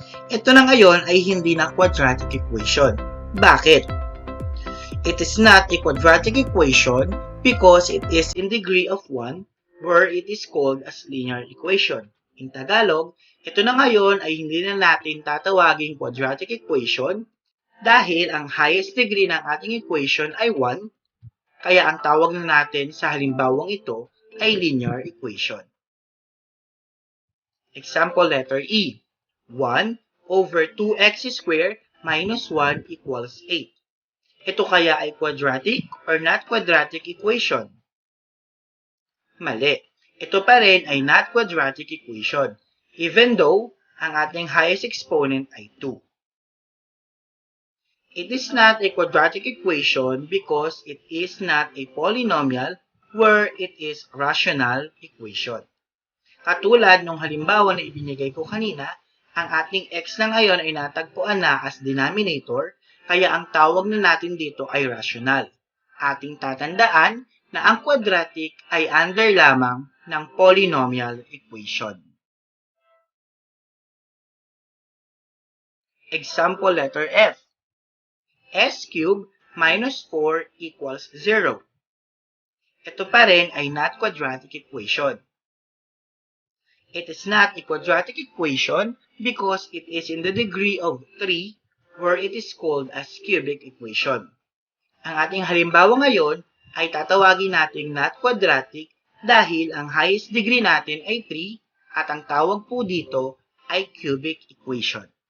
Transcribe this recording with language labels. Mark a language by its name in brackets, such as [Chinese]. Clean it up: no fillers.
[Filipino] Ito na ngayon ay hindi na quadratic equation. Bakit? [English] It is not a quadratic equation because it is in degree of 1 where it is called as linear equation. In Tagalog, [Filipino] ito na ngayon ay hindi na natin tatawaging quadratic equation dahil ang highest degree ng ating equation ay 1, kaya ang tawag na natin sa halimbawang ito ay linear equation. [English] Example letter E. 1 over 2x squared minus 1 equals 8. [Filipino] Ito kaya ay quadratic or not quadratic equation? Mali. Ito pa rin ay not quadratic equation, even though ang ating highest exponent ay 2. [English] It is not a quadratic equation because it is not a polynomial where it is rational equation. [Filipino] Katulad nung halimbawa na ibinigay ko kanina, ang ating x na ngayon ay natagpuan na as denominator, kaya ang tawag na natin dito ay rational. Ating tatandaan na ang quadratic ay under lamang ng polynomial equation. [English] Example letter F. S cubed minus 4 equals 0. [Filipino] Ito pa rin ay not quadratic equation. [English] It is not a quadratic equation because it is in the degree of 3 where it is called as cubic equation. [Filipino] Ang ating halimbawa ngayon ay tatawagin nating not quadratic dahil ang highest degree natin ay 3 at ang tawag po dito ay cubic equation.